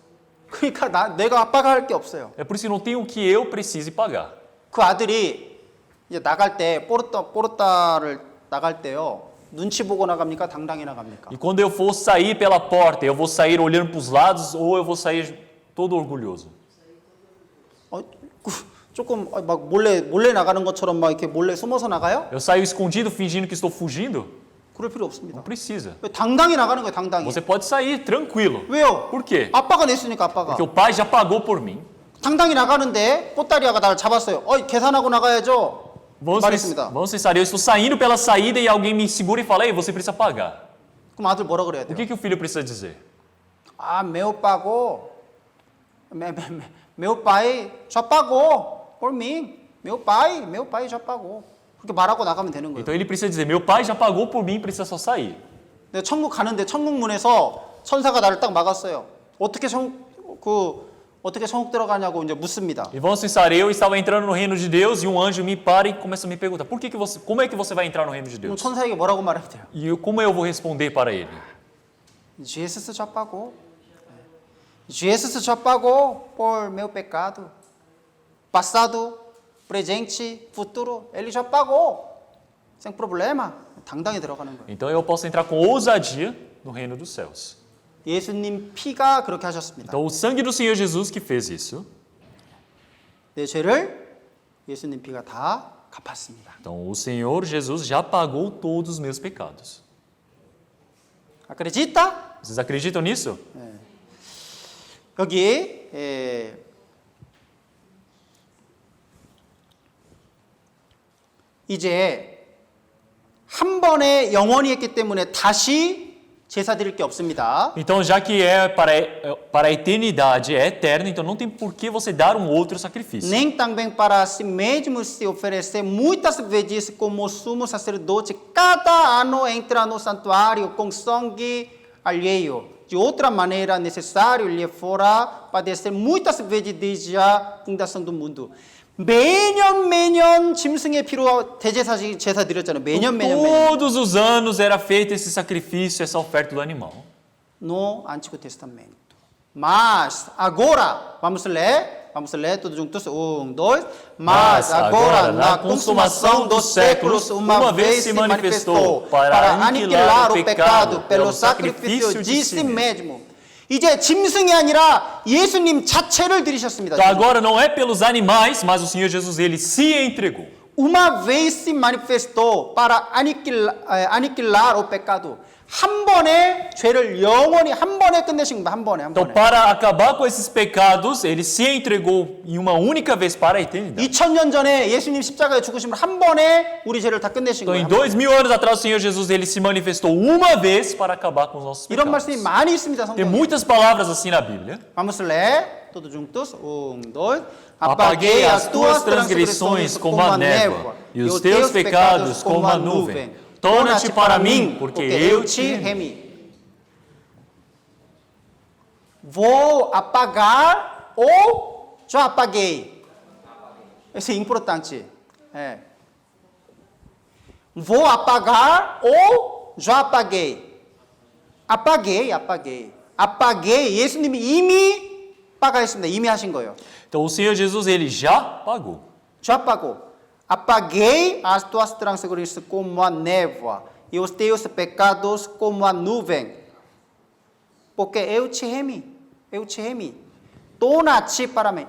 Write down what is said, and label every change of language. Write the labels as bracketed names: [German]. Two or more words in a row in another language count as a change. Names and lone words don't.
[Korean] 그러니까 내가 아빠가 할 게 없어요. [Portuguese] É por isso que não tem o que eu precise pagar. [Korean] 그 아들이 이제 나갈 때 포르타를 나갈 때요. 눈치 보고 나갑니까? 당당히 나갑니까? [Portuguese] E quando eu for sair pela porta, eu vou sair olhando para os lados ou eu vou sair todo orgulhoso? [Korean] 조금 막 몰래 나가는 것처럼 막 이렇게 몰래 숨어서 나가요? [Portuguese] Eu saio escondido fingindo que estou fugindo? [Korean] 그럴 필요 없습니다. [Portuguese] Não precisa. [Korean] 당당히 나가는 거예요, 당당히. [Portuguese] Você pode sair tranquilo. [Korean] 왜요? [Portuguese] Por quê? [Korean] 아빠가 냈으니까 아빠가. [Portuguese] Porque o pai já pagou por mim. [Korean] 당당히 나가는데 꽃다리아가 나를 잡았어요. 계산하고 나가야죠. 말했습니다. [Portuguese] Vamos pensar, eu estou saindo pela saída e alguém me segura e fala: "Ei, você precisa pagar." [Korean] 그럼 아들 뭐라 그래야 [Portuguese] O [Korean] 돼요? [Portuguese] que o filho precisa dizer? meu pago. meu pai já pagou por mim. meu pai já pagou. [Korean] 그렇게 말하고 나가면 되는 거예요. [Portuguese] Então ele precisa dizer: "Meu pai já pagou por mim, precisa só sair." [Korean] 내가 천국 가는데 천국 문에서 천사가 나를 딱 막았어요. 어떻게 천국 들어가냐고 이제 묻습니다. [Portuguese] E vamos pensar, eu estava entrando no reino de Deus e um anjo me para e começa a me perguntar: como é que você vai entrar no reino de [Korean] 그럼 [Portuguese] Deus? [Korean] 천사에게 뭐라고 말해야 돼요? [Portuguese] Como eu vou responder para ele? Jesus já pagou. Jesus já pagou por meu pecado. Passado, presente, futuro. Ele já pagou. Sem problema. [Korean] 당당히 들어가는 거예요. [Portuguese] Então eu posso entrar com ousadia no reino dos céus. [Korean] 예수님 피가 그렇게 하셨습니다. [Portuguese] Então o sangue do Senhor Jesus que fez isso. [Korean] 내 죄를 예수님 피가 다 갚았습니다. [Portuguese] Então o Senhor Jesus já pagou todos os meus pecados. Acredita? Vocês acreditam nisso? [Korean] 여기 이제 한 번에 영원히 했기 때문에 다시 제사 드릴 게 없습니다. [Portuguese] Então, já que é para a eternidade, é eterno, então não tem por que você dar um outro sacrifício. Nem também para si mesmo se oferecer muitas vezes como sumo sacerdote cada ano entra no santuário com sangue alheio. De outra maneira, necessário lhe fora padecer muitas vezes desde a fundação do mundo. [Korean] 매년 짐승의 피로 제사 드렸잖아요. 매년. [Portuguese] Todos os anos era feito esse sacrifício, essa oferta do animal. No Antigo Testamento. Mas agora, vamos ler todos juntos, 1, 2. Mas agora, na consumação dos séculos, uma vez se manifestou para aniquilar o pecado pelo sacrifício de si mesmo. [Korean] 이제 짐승이 아니라 예수님 자체를 드리셨습니다. [Portuguese] Então agora não é pelos animais, mas o Senhor Jesus, ele se entregou. Uma vez se manifestou para aniquilar o pecado. [Korean] 한 번에 죄를 영원히 한 번에 끝내신 겁니다. 한 번에. [Portuguese] Então, para acabar com esses pecados, ele se entregou em uma única vez para a eternidade. [Korean] 2000년 전에 예수님 십자가에 죽으심을 한 번에 우리 죄를 다 끝내신 [Portuguese] Então, [Korean] 거예요. [Portuguese] em 2000 anos atrás, o Senhor Jesus, ele se manifestou uma vez para acabar com os nossos [Korean] 이런 [Portuguese] pecados. [Korean] 말씀이 많이 있습니다. [Portuguese] Tem [Korean] 성경에. [Portuguese] muitas palavras assim na Bíblia. Vamos ler todos juntos. 1, 2. Apaguei as tuas transgressões como a névoa e os teus pecados como a nuvem. Torna-te para mim, porque eu te remi. Vou apagar ou já apaguei? Isso é importante. É. Vou apagar ou já apaguei? Apaguei. Apaguei. [Korean] 예수님이 이미 빠가했습니다. 이미 하신 거예요. [Portuguese] Então, o Senhor Jesus, ele já pagou. Já apagou. Apaguei as tuas transgressões como a névoa e os teus pecados como a nuvem. Porque eu te remi. Torna-te para mim.